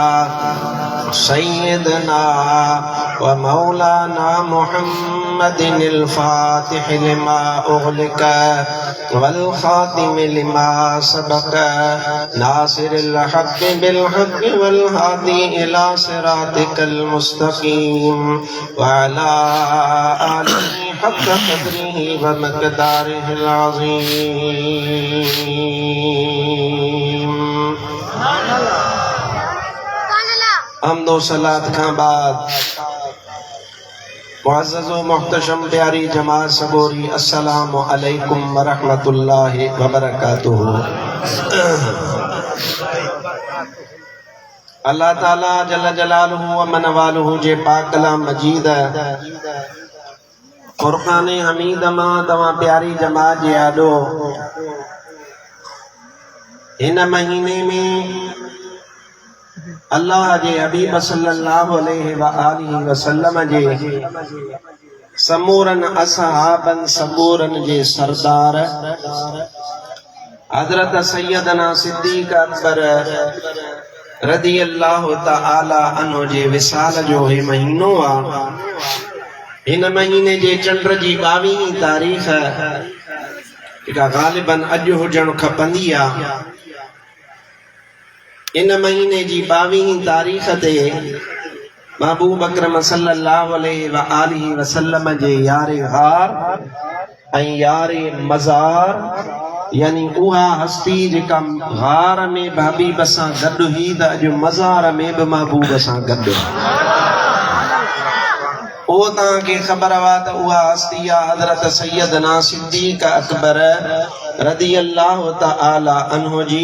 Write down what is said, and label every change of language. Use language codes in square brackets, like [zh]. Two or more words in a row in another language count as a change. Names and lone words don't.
[ar] سيدنا ومولانا محمد الفاتح لما أغلق والخاتم لما سبق ناصر الحق بالحق والهادي إلى صراطك المستقيم وعلى آله حق قدره ومقداره العظيم حمد و صلاة [sd] खां बाद मुअज़्ज़ज़ व मुहतशम प्यारी जमात सबोरी [ar] السلام عليكم ورحمة الله وبركاته. [sd] अल्लाह ताला [ar] جل جلاله وعم نواله [sd] जे पाक कलाम मजीद [ar] فرقان حميد [sd] मां तव्हां प्यारी जमात जे आॾो हिन महीने में अल्लाह जे हबीब [ar] صلى الله عليه وآله وسلم [sd] जे समूरन असहाबन सबूरन जे सरदार हजरत सैयदना सिद्दीक अकबर [ar] رضي الله تعالى عنه [sd] जे विसाल जो ही महीनो आ। इन महीने जे चंड जी 22 तारीख़ जेका ग़ालिबन अॼु हुजण खपंदी आ। इन महीने जी 22 तारीख़ ते महबूब अकरम [ar] صلى الله عليه وآله وسلم [sd] जे यारे गार ऐं यारे मज़ार यानी उहा हस्ती जेका गार में हबीब सां गॾु हुई त अॼु मज़ार में बि महबूब सां गॾु। उहो तव्हांखे ख़बर हुआ त उहा हस्ती आहे हज़रत सैयदना सिद्दीक़ अकबर [ar] رضي الله تعالى عنه [sd] जी।